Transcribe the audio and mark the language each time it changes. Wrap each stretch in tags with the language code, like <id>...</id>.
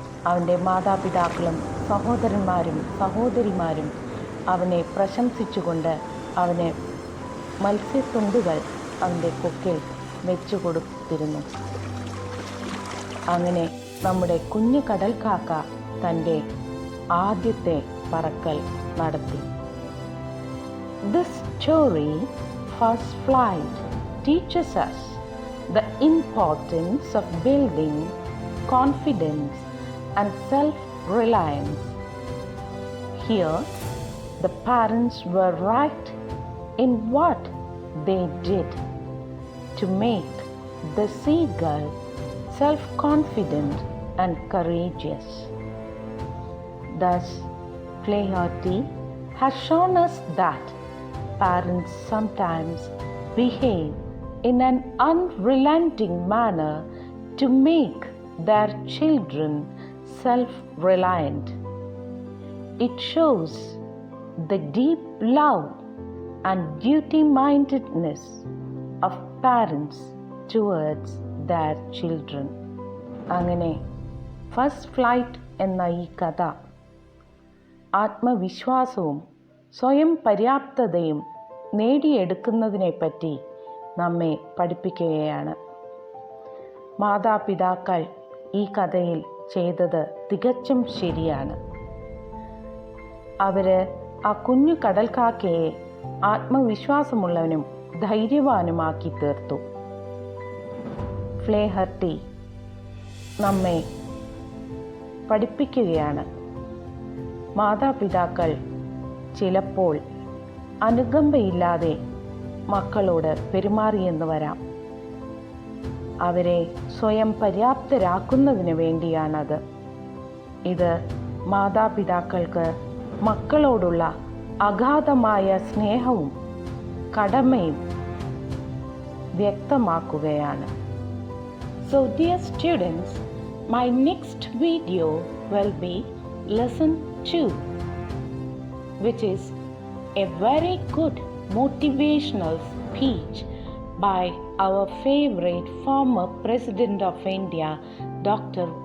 <ml>അവൻ്റെ മാതാപിതാക്കളും സഹോദരന്മാരും സഹോദരിമാരും അവനെ പ്രശംസിച്ചുകൊണ്ട് അവന് മത്സ്യത്തുണ്ടുകൾ അവൻ്റെ കൊക്കിൽ വെച്ചു കൊടുത്തിരുന്നു. അങ്ങനെ നമ്മുടെ കുഞ്ഞു കടൽക്കാക്ക തൻ്റെ ആദ്യത്തെ പറക്കൽ നടത്തി.</ml> <en>This story, First Flight, teaches us the importance of building confidence and self-reliance. Here, the parents were right in what they did to make the seagull self-confident and courageous. Thus, Flaherty has shown us that parents sometimes behave in an unrelenting manner to make their children self-reliant. It shows the deep love and duty-mindedness of parents towards their children.</en> <ml>അങ്ങനെ first flight എന്ന ഈ കഥ ആത്മവിശ്വാസവും സ്വയം പര്യാപ്തതയും നേടിയെടുക്കുന്നതിനെപ്പറ്റി നമ്മെ പഠിപ്പിക്കുകയാണ്. മാതാപിതാക്കൾ ഈ കഥയിൽ ചെയ്തത് തികച്ചും ശരിയാണ്. അവര് ആ കുഞ്ഞു കടൽക്കാക്കയെ ആത്മവിശ്വാസമുള്ളവനും ധൈര്യവാനുമാക്കി തീർത്തു. ഫ്ലേഹർട്ടി നമ്മെ പഠിപ്പിക്കുകയാണ്, മാതാപിതാക്കൾ ചിലപ്പോൾ അനുകമ്പയില്ലാതെ മക്കളോട് പെരുമാറിയെന്ന് വരാം. അവരെ സ്വയം പര്യാപ്തരാക്കുന്നതിന് വേണ്ടിയാണത്. ഇത് മാതാപിതാക്കൾക്ക് മക്കളോടുള്ള അഗാധമായ സ്നേഹവും കടമയും വ്യക്തമാക്കുകയാണ്.</ml> <en>So dear students, my next video will be lesson 2, which is a very good motivational speech by our favorite former President of India, Dr.</en>